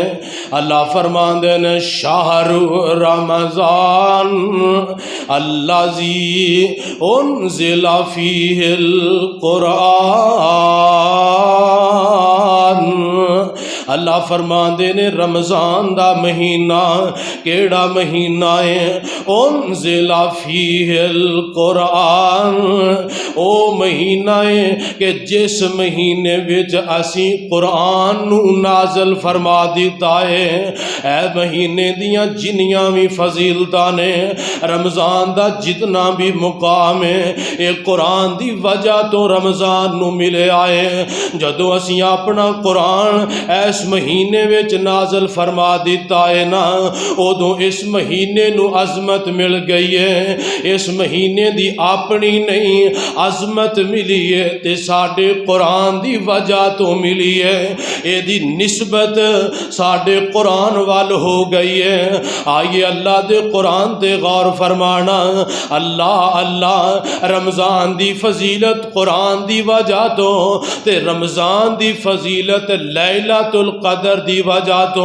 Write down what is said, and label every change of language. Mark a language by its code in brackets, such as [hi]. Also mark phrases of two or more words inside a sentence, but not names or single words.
[pa] اللہ فرماندے نے [ar] شہر رمضان الذی انزل فیہ القرآن، [pa] اللہ فرماندے نے رمضان دا مہینہ کیڑا مہینہ ہے؟ [ar] انزل فیہ القرآن، [pa] او مہینہ ہے کہ جس مہینے وچ اسی قرآن نو نازل فرما دیتا ہے۔ اے مہینے دیاں جنیاں بھی فضیلتاں نے، رمضان دا جتنا بھی مقام ہے، اے قرآن دی وجہ تو رمضان نو ملے آئے۔ جدو اسی اپنا قرآن اس مہینے وچ نازل فرما دیتا ہے نا، ادو اس مہینے نو عظمت مل گئی ہے۔ اس مہینے دی اپنی نہیں عظمت ملی ہے تے ساڈے قرآن دی وجہ تو ملی ہے۔ اے دی نسبت ساڈے قرآن وال ہو گئی ہے۔ آئیے اللہ دے قرآن تے غور فرمانا۔ اللہ اللہ رمضان دی فضیلت قرآن دی وجہ تو تے رمضان دی فضیلت لیلۃ القدر دی وجہ تو۔